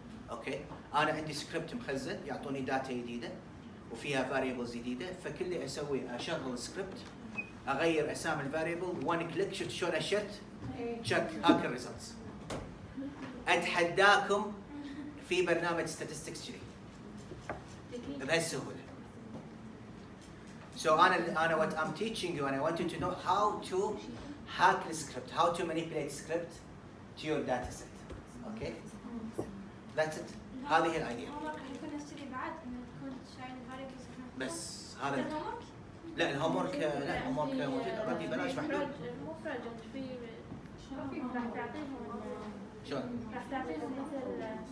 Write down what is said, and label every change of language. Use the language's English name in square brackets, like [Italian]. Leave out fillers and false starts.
[Arabic] اوكي؟ انا عندي سكريبت مخزن يعطوني داتا جديده وفيها فاريبلز جديده، فكل اللي اسويه اشغل السكريبت اغير اسامي الفاريبل، [English] one click [Arabic] شفت شلون اشرت؟ [English] Check هاك الريزلتس. [Arabic] اتحداكم في برنامج statistics كذي بهالسهوله. [English] So أنا what I'm teaching you and I want you to know how to hack the script, how to manipulate script to your data set. Okay? That's it. [Arabic] هذه هي الايديا. يكون نفسي بعد انه تكون شايل الفاريبلز بس هذا لا الهوم ورك لا الهوم ورك موجود اوريدي بلاش محلول. مو بروجكت في راح تعطيهم شلون؟ راح تعطيهم مثل